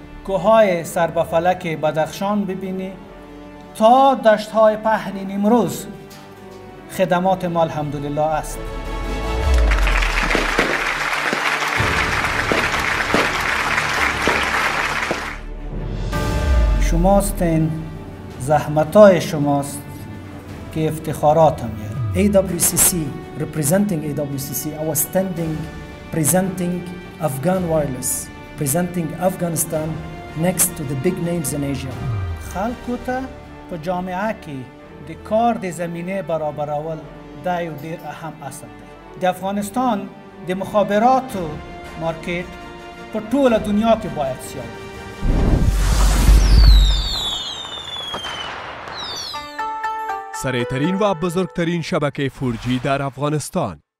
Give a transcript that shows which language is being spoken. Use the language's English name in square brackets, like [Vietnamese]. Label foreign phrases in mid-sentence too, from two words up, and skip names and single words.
[Persian] کوههای سربفلک بدخشان ببینی تا دشت‌های پهن نیمروز خدمات ما الحمدلله است. شماستین، زحمتای شماست که افتخاراتم میاره. [English] AWCC, representing AWCC, I was standing presenting Afghan wireless, presenting Afghanistan next to the big names in Asia. [Pashto] خلکو ته په جامعه کې د کار د زمینه برابرول دا یو ډیر اهم اصل دی. د افغانستان د مخابراتو مارکیټ په ټوله دنیا کې باید سیال وي. [Persian] سریع‌ترین و بزرگترین شبکه 4G در افغانستان